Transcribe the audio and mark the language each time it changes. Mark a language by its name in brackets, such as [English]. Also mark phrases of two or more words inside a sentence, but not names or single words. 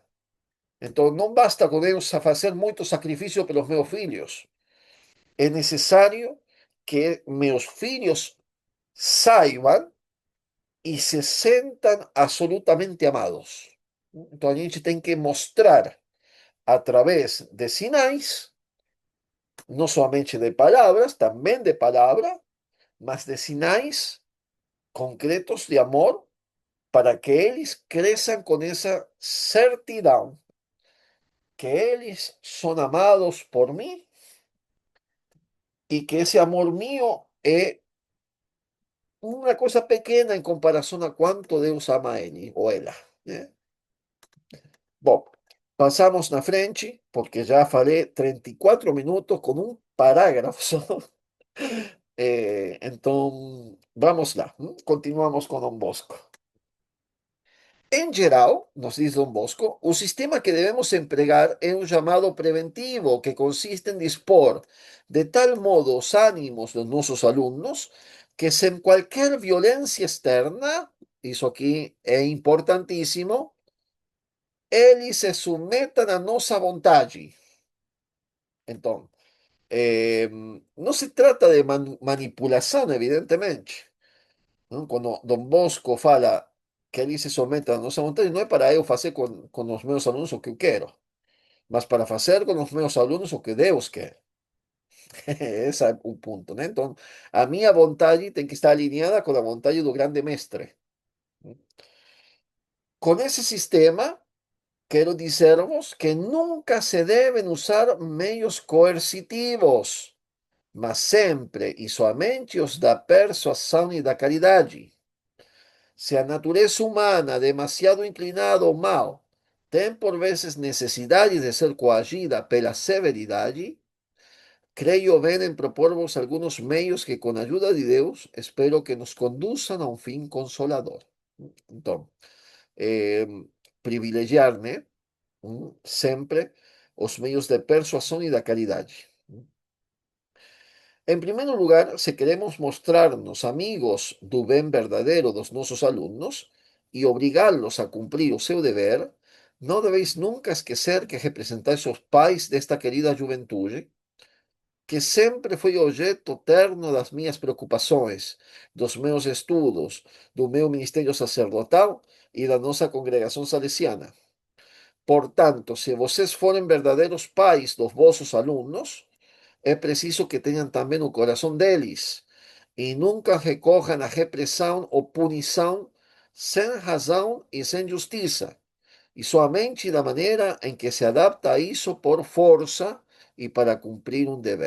[Portuguese] Então, não basta com Deus a fazer muito sacrifício pelos meus filhos. É necessário que meus filhos saibam e se sentam absolutamente amados. Então, a gente tem que mostrar, a través de sinais, [Spanish] no solamente de palabras, también de palabra, [Portuguese] mas de sinais concretos de amor [Spanish] para que ellos crezcan con esa certidumbre que ellos son amados por mí y que ese amor mío es una cosa pequeña en comparación a cuánto Dios ama a él o ella. ¿Eh? [Portuguese] Bom, pasamos na frente, porque já falei 34 minutos com um parágrafo só. Então, vamos lá. Continuamos com Dom Bosco. Em geral, nos diz Dom Bosco, o sistema que devemos empregar é um chamado preventivo, que consiste em dispor de tal modo os ânimos dos nossos alunos que sem qualquer violência externa, isso aqui é importantíssimo, eles se submetam à nossa vontade. Então, [Spanish] no se trata de manipulación, evidentemente. ¿No? Cuando [Portuguese] Don Bosco fala que [Spanish] él se somete [Portuguese] a nossa vontade, [Spanish] no es [Portuguese] para eu fazer [Spanish] con los [Portuguese] meus alunos o que eu quero, mas para fazer [Spanish] con los [Portuguese] meus alunos o que Deus quer. Ese é o punto, né? Então, a minha vontade tem que estar alinhada com a vontade do grande mestre. [Spanish] Con ese sistema, quiero dizeros que nunca se deben usar medios coercitivos, [Portuguese] mas sempre e somente os da persuasão e da caridade. Se a natureza humana, demasiado inclinada ao mal, tem por vezes necessidade de ser coagida pela severidade, creio bem em propor-vos alguns meios que, com a ajuda de Deus, espero que nos conduzam a um fim consolador. Então, eh, privilegiar, né? Sempre os meios de persuasão e da caridade. [Spanish] En primer lugar, si queremos mostrarnos amigos [Portuguese] do bem verdadeiro dos nosos alumnos y obrigarlos a cumplir o seu deber, [Spanish] no debéis nunca [Portuguese] esquecer que representáis os pais desta querida juventude, que sempre foi objeto terno das minhas preocupações, dos meus estudos, do meu ministério sacerdotal e da nossa congregação salesiana. Portanto, se vocês forem verdadeiros pais dos vossos alunos, é preciso que tenham também o coração deles e nunca recorram à repressão ou punição sem razão e sem justiça, e somente da maneira em que se adapta a isso por força e para cumprir um dever.